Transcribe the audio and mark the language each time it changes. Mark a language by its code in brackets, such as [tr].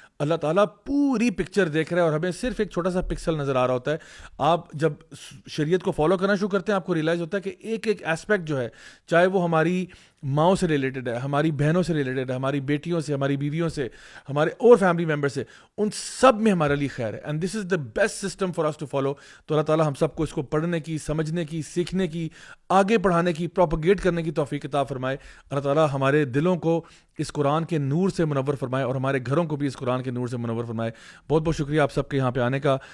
[ur] اللہ تعالیٰ پوری پکچر دیکھ رہا ہے, اور ہمیں صرف ایک چھوٹا سا پکسل نظر آ رہا ہوتا ہے. آپ جب شریعت کو فالو کرنا شروع کرتے ہیں, آپ کو ریئلائز ہوتا ہے کہ ایک ایسپیکٹ جو ہے, چاہے وہ ہماری ماؤں سے ریلیٹڈ ہے, ہماری بہنوں سے ریلیٹڈ ہے, ہماری بیٹیوں سے, ہماری بیویوں سے, ہمارے اور فیملی ممبر سے, ان سب میں ہمارے لیے خیر ہے. [en] And this is the best system for us to follow. [ur] تو اللہ تعالیٰ ہم سب کو اس کو پڑھنے کی, سمجھنے کی, سیکھنے کی, آگے بڑھانے کی, پروپیگیٹ کرنے کی توفیق عطا فرمائے. اللہ تعالیٰ ہمارے دلوں کو اس قرآن کے نور سے منور فرمائے, اور ہمارے گھروں کو بھی اس قرآن کے نور سے منور فرمائے. بہت بہت شکریہ آپ سب کے یہاں پہ آنے کا.